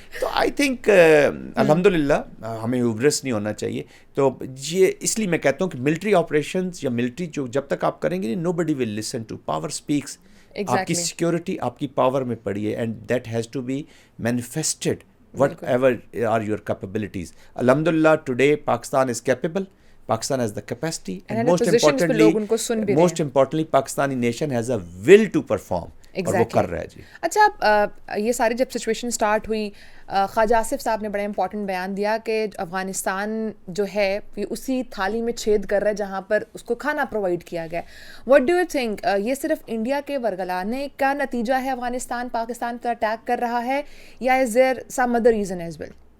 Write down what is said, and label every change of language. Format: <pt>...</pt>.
<ur>تو</ur> <en>I think</en> <ur>الحمدللہ ہمیں ہیوبرس نہیں ہونا چاہیے. تو یہ اس لیے میں کہتا ہوں کہ ملٹری آپریشنز یا ملٹری جو جب تک آپ کریں گے,</ur> <en>Nobody will listen to. Power speaks.</en> <ur>آپ کی سیکورٹی آپ کی پاور میں پڑی ہے,</ur> <en>And that has to be manifested whatever are your capabilities. الحمدللہ today Pakistan is capable, Pakistan has the capacity, and most importantly Pakistani nation has a will to perform.</en> <ur>اور وہ کر رہا ہے. جی اچھا, یہ ساری جب سچویشن اسٹارٹ ہوئی, خواجہ آصف صاحب نے بڑا امپورٹنٹ بیان دیا کہ افغانستان جو ہے یہ اسی تھالی میں چھید کر رہا ہے جہاں پر اس کو کھانا پرووائڈ کیا گیا.</ur> <en>what do you think,</en> <ur>یہ صرف انڈیا کے ورگلانے کا نتیجہ ہے افغانستان پاکستان پر اٹیک کر رہا ہے, یا</ur> <en>Is there some other reason as well?</en>